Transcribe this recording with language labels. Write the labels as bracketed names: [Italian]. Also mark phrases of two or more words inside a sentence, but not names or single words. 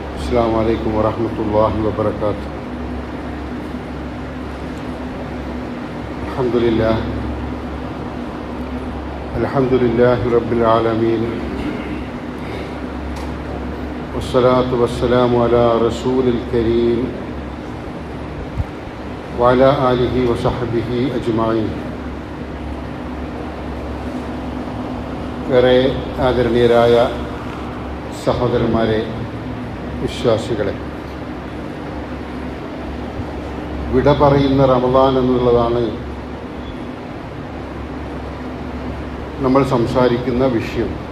[Arabic] السلام عليكم ورحمة الله وبركاته. الحمد لله رب العالمين، والصلاة والسلام على رسول الكريم وعلى آله وصحبه أجمعين. [Malayalam] ഏറെ ആദരണീയരായ സഹോദരന്മാരെ, വിശ്വാസികളെ, വിട പറയുന്ന റമദാൻ എന്നുള്ളതാണ് നമ്മൾ സംസാരിക്കുന്ന വിഷയം.